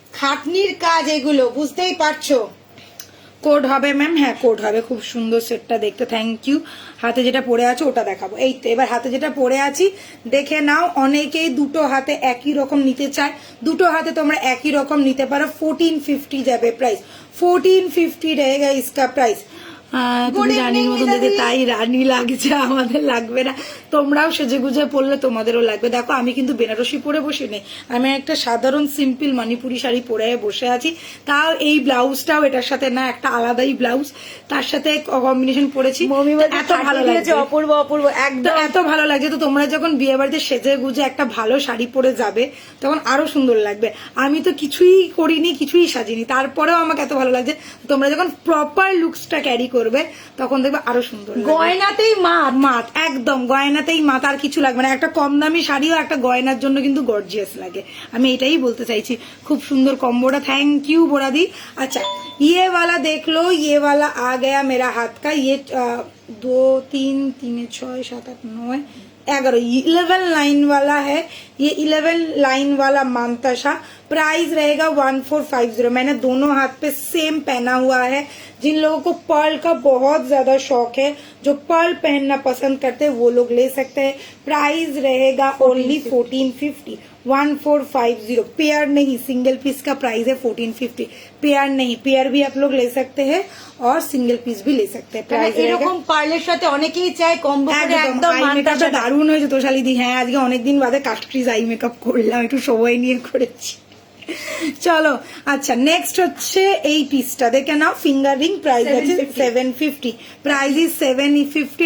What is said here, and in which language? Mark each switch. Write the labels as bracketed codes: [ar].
[bn] খাটনির কাজ এগুলো, বুঝতেই পারছো। কোড হবে ম্যাম, হ্যাঁ কোড হবে। খুব সুন্দর সেটটা দেখতে, থ্যাংক ইউ। হাতে যেটা পরে আছে ওটা দেখাবো। এই তো এবার হাতে যেটা পরে আছি দেখে নাও। অনেকেই দুটো হাতে একই রকম নিতে চায়, দুটো হাতে তোমরা একই রকম নিতে পারো। 1450 যাবে প্রাইস, [hi] 1450 रहेगा इसका प्राइस। [bn] তুমি রানীর মতন দেখে তাই রানী লাগছে, আমাদের লাগবে না। তোমরাও সেজে গুজে পড়লে তোমাদেরও লাগবে। দেখো আমি কিন্তু বেনারসি পরে বসে নেই, আমি একটা সাধারণ সিম্পল মণিপুরি শাড়ি পরে বসে আছি। তাও এই ব্লাউজটাও এটার সাথে না, একটা আলাদাই ব্লাউজ, তার সাথে কম্বিনেশন পরেছি। এত ভালো লাগছে, অপূর্ব অপূর্ব, একদম এত ভালো লাগছে। তো তোমরা যখন বিয়ে বাড়িতে সেজে গুজে একটা ভালো শাড়ি পরে যাবে তখন আরো সুন্দর লাগবে। আমি তো কিছুই করিনি, কিছুই সাজিনি, তারপরেও আমাকে এত ভালো লাগছে। তোমরা যখন প্রপার লুকসটা ক্যারি করবে তখন দেখবে আরো সুন্দর লাগবে। গয়নাতেই মাত একদম গয়নাতেই মাত, আর কিছু লাগবে না। একটা কম দামি শাড়িও একটা গয়নার জন্য কিন্তু গর্জিয়াস লাগে, আমি এটাই বলতে চাইছি। খুব সুন্দর কম্বোটা, থ্যাংক ইউ बोरादी। [hi] अच्छा ये वाला देख लो, ये वाला आ गया मेरा हाथ का। ये 2 3 3 6 7 8 9 11 11 लाइन वाला है। ये 11 लाइन वाला मांताशा, प्राइस रहेगा 1450। मैंने दोनों हाथ पे सेम पहना हुआ है। जिन लोगों को पर्ल का बहुत ज्यादा शौक है, जो पर्ल पहनना पसंद करते हैं, वो लोग ले सकते हैं। प्राइस रहेगा ओनली 1450, 1450। पेयर नहीं, सिंगल पीस का प्राइस है 1450। पेयर नहीं, पेयर भी आप लोग ले सकते हैं और सिंगल पीस भी ले सकते हैं। प्राइस [bn] এরকম পার্লের সাথে অনেকেই চাই কম্বো করে একদম মেকআপটা দারুণ হয়েছে তোষালি দি। হ্যাঁ আজকে অনেকদিন বাদে কাস্টক্রিজ আই মেকআপ করলাম, একটু সময় নিয়ে করেছি। চলো আচ্ছা, নেক্সট হচ্ছে এই পিসটা দেখে নাও, ফিঙ্গার রিং। প্রাইস আছে 750। Price is 750।